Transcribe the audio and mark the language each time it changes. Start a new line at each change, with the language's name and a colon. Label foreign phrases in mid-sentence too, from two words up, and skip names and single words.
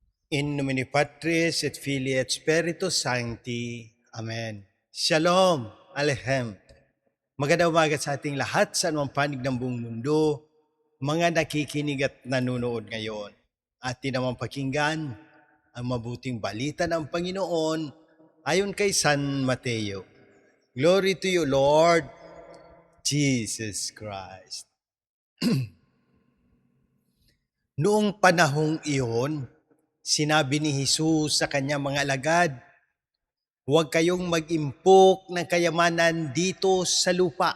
Latin: In nomine Patris et Filii et Spiritus Sancti.
Hebrew: Amen. Shalom. Alehem.
Filipino: Magandang umaga sa ating lahat sa anumang panig ng buong mundo, mga nakikinig at nanonood ngayon. Atin namang pakinggan ang mabuting balita ng Panginoon ayon kay San Mateo.
English: Glory to you, Lord Jesus Christ.
Filipino: Noong panahong iyon, sinabi ni Jesus sa kanyang mga alagad, "Huwag kayong mag-impok ng kayamanan dito sa lupa.